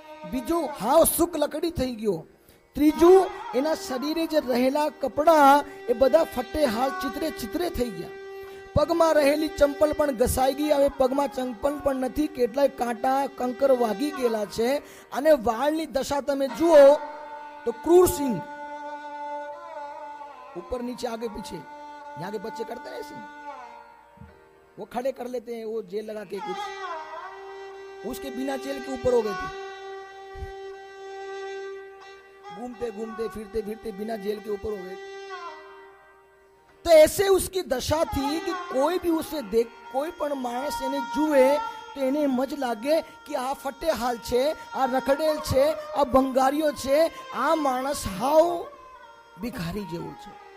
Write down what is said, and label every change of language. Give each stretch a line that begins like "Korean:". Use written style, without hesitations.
Gujarati: બીજું હાવ સુક લકડી થઈ ગયો. ત્રીજું એના શરીરે જે રહેલા કપડા એ બધા ફટે હાલ ચિત્રે થઈ ગયા. પગમાં રહેલી ચંપલ પણ ઘસાઈ ગઈ. હવે પગમાં ચંપલ પણ નથી, કેટલાય કાંટા કંકર વાગી ગયેલા છે. અને વાળની દશા તમે જુઓ તો ક્રૂર સિંહ, ઉપર નીચે આગે પીછે
Hindi: यहाँ के बच्चे करते हैं ऐसे, वो खड़े कर लेते हैं, वो जेल लगा के कुछ, उसके बिना जेल के ऊपर हो गए थे, घूमते घूमते फिरते फिरते बिना जेल के ऊपर हो गए। तो ऐसे उसकी दशा थी कि कोई भी उसे देख,
Gujarati: कोई पण माणस એને જુએ તો એને મજ લાગે કે આ ફટે હાલ છે, આ રખડેલ છે, આ ભંગારીઓ છે, આ માણસ હાવ ભિખારી જેવું છે।